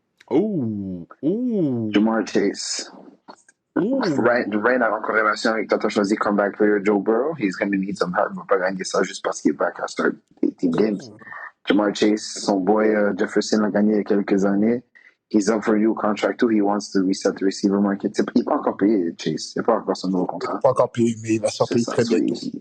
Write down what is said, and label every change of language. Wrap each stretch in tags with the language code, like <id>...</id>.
<fr>Ouh. Jamar Chase. Ryan a en corrélation avec toi, t'as choisi comeback player Joe Burrow.</fr> <en>He's going to need some help.</en> <fr>Il va pas gagner ça juste parce qu'il est back à start 18 games. Jamar Chase, son boy Jefferson l'a gagné il y a quelques années.</fr> <en>He's up for a new contract too. He wants to reset the receiver market.</en> <fr>Il n'est pas encore payé, Chase. Il n'a pas encore son nouveau contrat. Il n'est pas encore payé, mais il va sortir très bientôt.</fr>